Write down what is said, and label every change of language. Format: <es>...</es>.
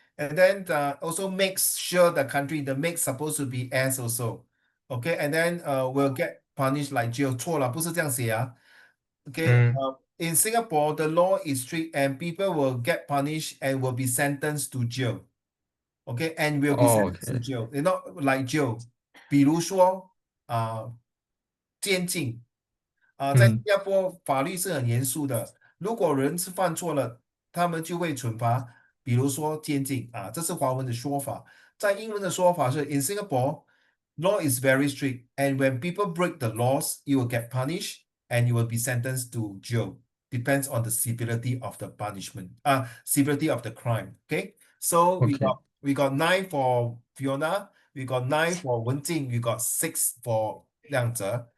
<en>And then also makes sure the country, the make supposed to be S also. Okay, and then will get punished like jail.</en> <zh>错了，不是这样写啊。</zh> <en>Okay, in Singapore, the law is strict and people will get punished and will be sentenced to jail. Okay, and will be sentenced to okay. jail. They're not like jail.</en> <zh>比如说监禁在新加坡法律是很严肃的，如果人是犯错了，他们就会惩罚，比如说监禁这是华文的说法。在英文的说法是</zh> <en>In Singapore, law is very strict, and when people break the laws, you will get punished and you will be sentenced to jail. Depends on the severity of the punishment, severity of the crime. Okay, so Okay. we got 9 for Fiona, we got 9 for Wen Jing, we got 6 for Liang Zhe.</en>